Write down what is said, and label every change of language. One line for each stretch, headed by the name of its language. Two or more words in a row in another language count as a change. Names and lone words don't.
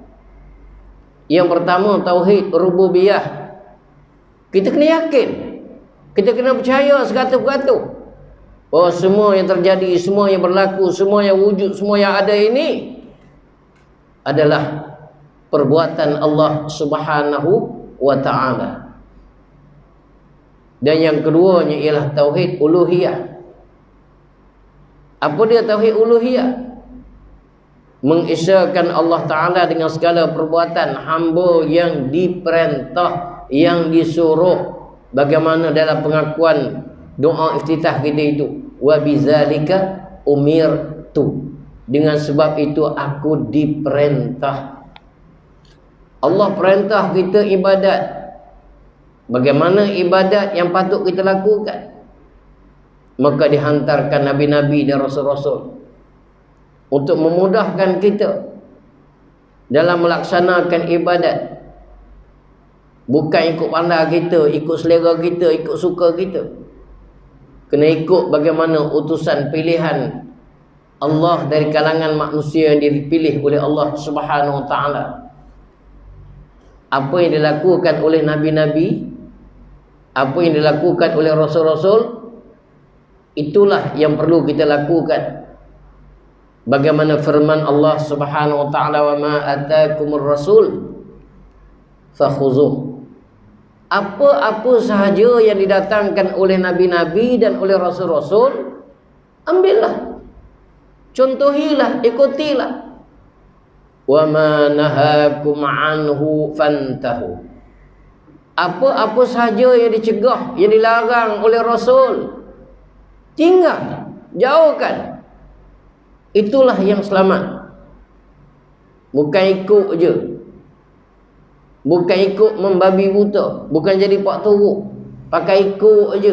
Malay: Yang pertama tauhid rububiyah. Kita kena yakin, kita kena percaya sekatu-katu bahawa semua yang terjadi, semua yang berlaku, semua yang wujud, semua yang ada ini adalah perbuatan Allah
Arabic: سبحانه وتعالى.
Malay: Dan yang keduanya ialah tauhid uluhiyah. Apa dia tauhid uluhiyah? Mengesahkan Allah Ta'ala dengan segala perbuatan hamba yang diperintah, yang disuruh, bagaimana dalam pengakuan doa iftitah kita itu,
Arabic: وبذلك أمرت,
Malay: dengan sebab itu aku diperintah. Allah perintah kita ibadat. Bagaimana ibadat yang patut kita lakukan? Maka dihantarkan nabi-nabi dan rasul-rasul untuk memudahkan kita dalam melaksanakan ibadat. Bukan ikut pandai kita, ikut selera kita, ikut suka kita. Kena ikut bagaimana utusan pilihan Allah dari kalangan manusia yang dipilih oleh Allah
Arabic: سبحانه وتعالى.
Malay: Apa yang dilakukan oleh nabi-nabi, apa yang dilakukan oleh rasul-rasul, itulah yang perlu kita lakukan. Bagaimana firman Allah
Arabic: سبحانه وتعالى, وما آتاكم الرسول فخذوه.
Malay: Apa-apa sahaja yang didatangkan oleh nabi-nabi dan oleh rasul-rasul, ambillah, contohilah, ikutilah.
Arabic: وما نهاكم عنه فانتهوا.
Malay: Apa-apa sahaja yang dicegah, yang dilarang oleh rasul, tinggal, jauhkan. Itulah yang selamat. Bukan ikut je, bukan ikut membabi buta, bukan jadi pak teruk, pakai ikut aja.